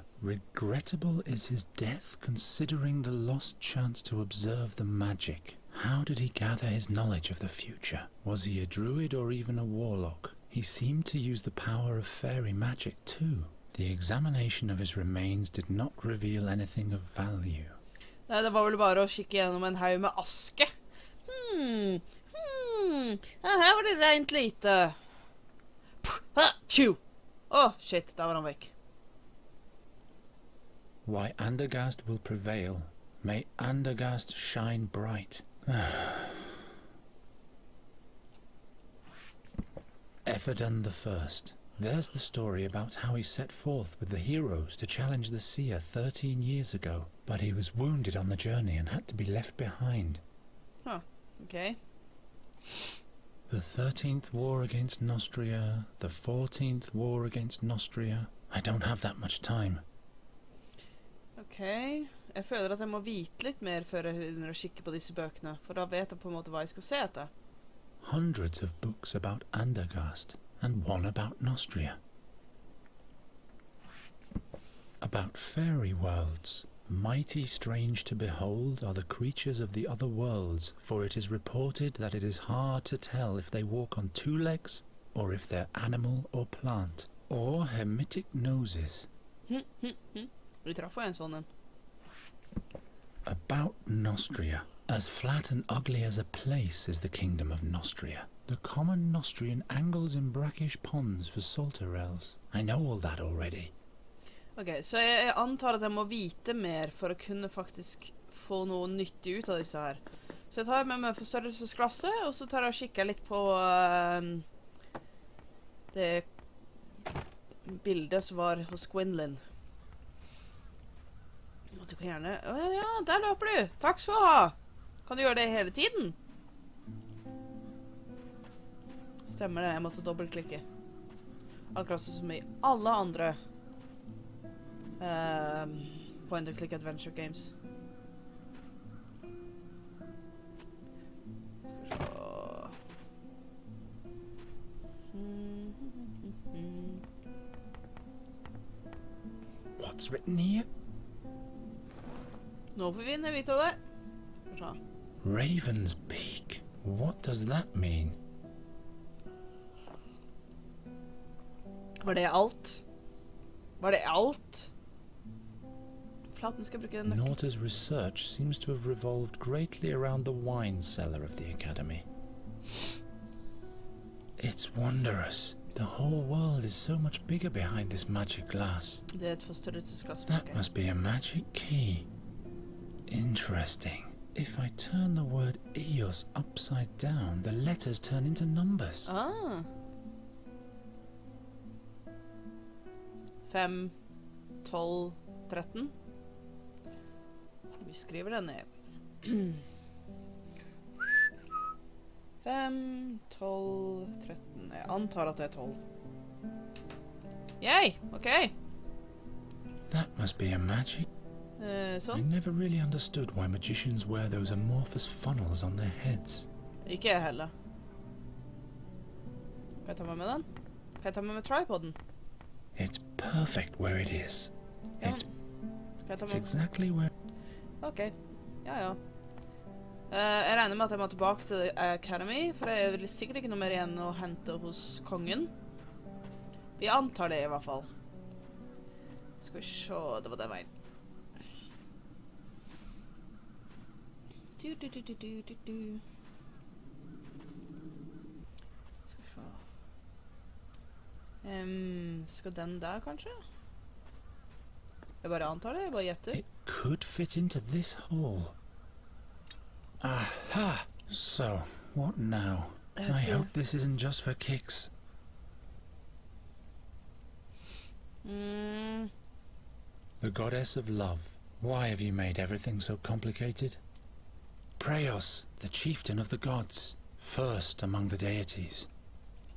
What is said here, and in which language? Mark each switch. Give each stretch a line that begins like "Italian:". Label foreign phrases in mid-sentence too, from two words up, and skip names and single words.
English: Regrettable is his death, considering the lost chance to observe the magic. How did he gather his knowledge of the future? Was he a druid or even a warlock? He seemed to use the power of fairy magic too. The examination of his remains did not reveal anything of value.
Norwegian: Nei, det var vel bare å kikke gjennom en haug med aske. Ja, her var det rent lite. Pju! Shit, der var han vekk.
English: Why Andergast will prevail. May Andergast shine bright. Episoden the First. There's the story about how he set forth with the heroes to challenge the seer 13 years ago, but he was wounded on the journey and had to be left behind. Huh, okay. The 13th war against Nostria, the 14th war against Nostria. I don't have that much time.
Norwegian: Ok, jeg føler at jeg må vite litt mer før jeg begynner å kikke på disse bøkene, for da vet jeg på en måte hva jeg skal se etter.
English: Hundreds of books about Andergast, and one about Nostria. About fairy worlds. Mighty strange to behold are the creatures of the other worlds, for it is reported that it is hard to tell if they walk on two legs, or if they're animal or plant, or hermetic noses.
Norwegian: Vi traff jo en sånn en.
English: About Nostria. As flat and ugly as a place is the kingdom of Nostria. The common Nostrian angles in brackish ponds for salterels. I know all that already.
Norwegian: Ok, så jeg antar at jeg må vite mer for å kunne faktisk få noe nyttig ut av disse her. Så jeg tar med meg forstørrelsesglasset, og så tar jeg og kikker litt på det bildet som var hos Gwynlyn. Du kan gjerne... ja, der løper du! Takk skal du ha! Kan du gjøre det hele tiden? Stemmer det, jeg måtte dobbeltklikke. Akkurat som i alle andre
English: point-and-click adventure games.
Norwegian: Skal vi se...
English: What's written here?
Norwegian: Nå får vi inn vite av det. Skal vi se.
English: Raven's Peak. What does that mean?
Norwegian: Var det alt? Var det alt? Flaten skal jeg bruke den nøkkelen.
English: Norta's research seems to have revolved greatly around the wine cellar of the Academy. It's wondrous. The whole world is so much bigger behind this magic glass.
Norwegian: Det et forstørrelsesglass.
English: That must be a magic key. Interesting. If I turn the word Eos upside down, the letters turn into numbers. 5, 12, 13.
Norwegian: Vi skriver det ned. 5, 12, 13. Jeg antar at det er 12. Yay! Ok.
English: That must be a magic.
Norwegian: Sånn.
English: I never really understood why magicians wear those amorphous funnels on their heads.
Norwegian: Ikke jeg heller. Kan jeg ta med den? Kan jeg ta med tripoden?
English: It's perfect where it is. It's exactly where...
Norwegian: Ok, ja. Jeg regner med at jeg må tilbake til Academy, for det er sikkert ikke noe mer igjen å hente hos kongen. Vi antar det i hvert fall. Skal vi se, det var den veien. Skal vi se. Skal den der, kanskje? Jeg bare antar det, jeg bare gjetter.
English: It could fit into this hole. Aha! So, what now? I hope this isn't just for kicks. The goddess of love. Why have you made everything so complicated? Preos, the chieftain of the gods, first among the deities.